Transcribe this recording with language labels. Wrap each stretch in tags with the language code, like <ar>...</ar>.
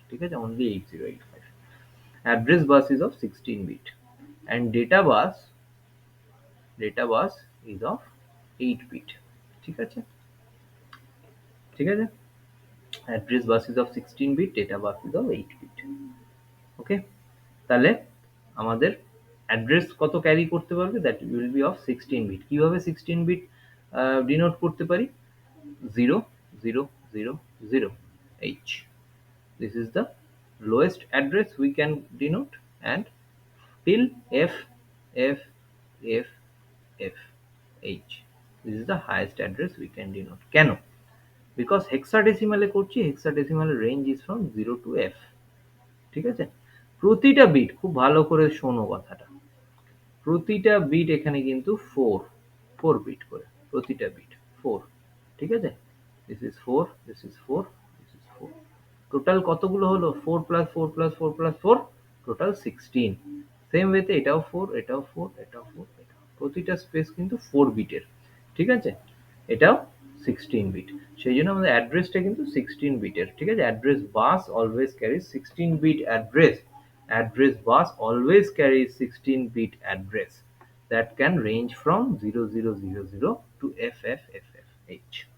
<bn>ঠিক আছে,</bn> <en>Only 8085। Address bus is of 16 bit and data bus is of 8 bit.</en> <bn>ঠিক আছে, ঠিক আছে,</bn> <en>Address bus is of 16 bit, data bus is of 8 bit.</en> <bn>ওকে, তাহলে আমাদের অ্যাড্রেস কত ক্যারি করতে পারবে,</bn> <en>That will be of 16 bit.</en> <bn>কিভাবে 16 বিট ডিনোট করতে পারি,</bn> <en>0000 h, this is the lowest address we can denote, and till f f f f h, this is the highest address we can denote.</en> <bn>কেন,</bn> <en>because</en> <bn>হেক্সাডেসিমালে করছি, হেক্সাডেসিমালের</bn> <en>Range is from 0 to f।</en> <bn>ঠিক আছে, প্রতিটা bit, খুব ভালো করে শোনো কথাটা, প্রতিটা বিট এখানে কিন্তু 4 বিট করে, প্রতিটা বিট 4। ঠিক আছে,</bn> <en>this is 4, this is 4, this is 4,</en> <bn>total কতগুলো হলো,</bn> <en>4 plus 4 plus 4 plus 4, total 16।</en> <bn>Same ওয়েতে এটাও 4, এটাও 4, এটাও 4, এটাও, প্রতিটা স্পেস কিন্তু 4 বিটের। ঠিক আছে, এটাও 16 বিট, সেই জন্য আমাদের অ্যাড্রেসটা কিন্তু 16 বিটের। ঠিক আছে,</bn> <en>Address bus always carry 16 bit address, address bus always carries 16-bit address that can range from 0000 to FFFFH.</en>